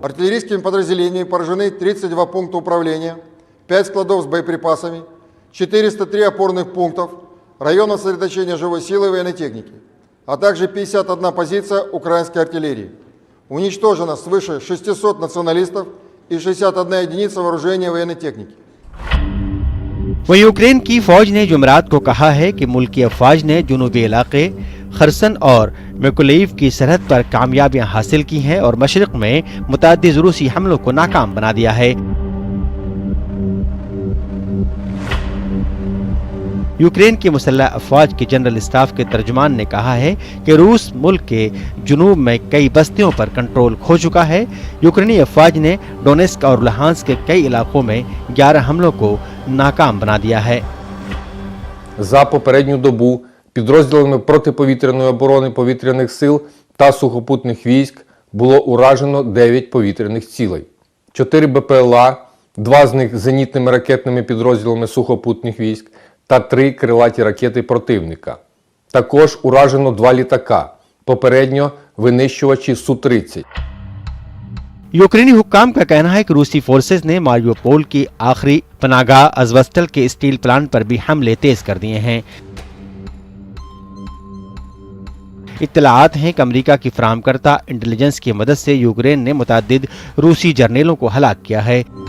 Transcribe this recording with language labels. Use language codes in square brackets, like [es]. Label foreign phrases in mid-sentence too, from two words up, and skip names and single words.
[ru] Артиллерийскими подразделениями поражены 32 пункта управления, 5 складов с боеприпасами, 403 опорных пунктов, районов сосредоточения живой силы и военной техники, а также 51 позиция украинской артиллерии. Уничтожено свыше 600 националистов и 61 единица вооружения военной техники. [ur] وہیں یوکرین کی فوج نے جمعرات کو کہا ہے کہ ملکی افواج نے جنوبی علاقے خیرسون اور میکولائیو کی سرحد پر کامیابیاں حاصل کی ہیں اور مشرق میں متعدد روسی حملوں کو ناکام بنا دیا ہے. یوکرین کی مسلح افواج کے جنرل اسٹاف کے ترجمان نے کہا ہے کہ روس ملک کے جنوب میں کئی بستیوں پر کنٹرول کھو چکا ہے. یوکرینی افواج نے ڈونیسک اور لوہانسک کے کئی علاقوں میں 11 حملوں کو ناکام بنا دیا ہے. [uk] За попередню добу підрозділами протиповітряної оборони повітряних сил та сухопутних військ було уражено 9 повітряних цілей. 4 БПЛА, 2 з них зенітними ракетними підрозділами сухопутних військ та 3 крилаті ракети противника. Також уражено 2 літака, попередньо винищувачі Су-30. [ur] یوکرینی حکام کا کہنا ہے کہ روسی فورسز نے ماریوپول کی آخری پناہ گاہ ازوسٹال کے اسٹیل پلانٹ پر بھی حملے تیز کر دیے ہیں. اطلاعات ہیں کہ امریکہ کی فراہم کردہ انٹیلیجنس کی مدد سے یوکرین نے متعدد روسی جرنیلوں کو ہلاک کیا ہے.